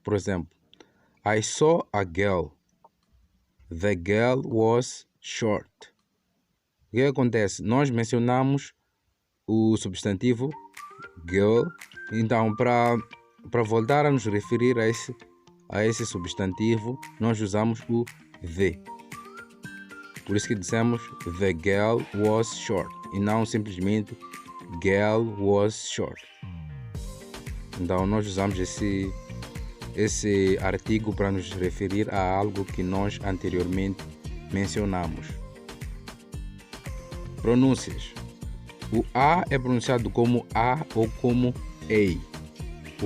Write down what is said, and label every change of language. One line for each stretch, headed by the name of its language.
Portuguese: Por exemplo,
English: I saw a girl. The girl was short.
Portuguese: O que acontece? Nós mencionamos o substantivo girl. Então, para voltar a nos referir a esse substantivo, nós usamos o the. Por isso que dizemos
English: the girl was short
Portuguese: e não simplesmente
English: girl was short.
Portuguese: Então, nós usamos esse artigo para nos referir a algo que nós anteriormente mencionamos. Pronúncias. O A é pronunciado como A ou como A.